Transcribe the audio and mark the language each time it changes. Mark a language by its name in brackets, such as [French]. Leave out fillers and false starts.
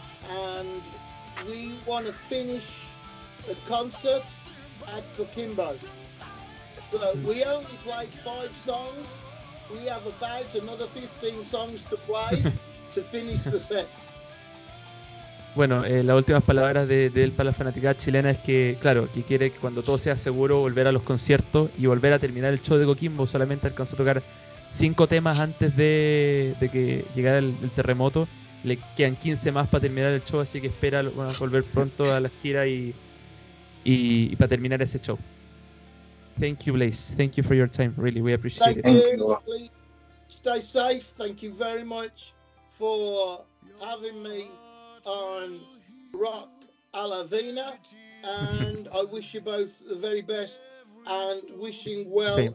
[English] And we want to finish the concert at Coquimbo. So we only played 5 songs. We have about another 15 songs to play to finish the set. [Spanish] Bueno, las últimas palabras de él para la fanaticada chilena es que, claro, que quiere que cuando todo sea seguro volver a los conciertos y volver a terminar el show de Coquimbo. Solamente alcanzó a tocar 5 temas antes de que llegara el terremoto. Le quedan 15 más para terminar el show, así que espera volver pronto a la gira y para terminar ese show. [English] Thank you, Blaze. Thank you for your time. Really, we appreciate it. Thank you. Please stay safe. Thank you very much for having me on Rock a la Vina, and I wish you both the very best, and wishing well. Same.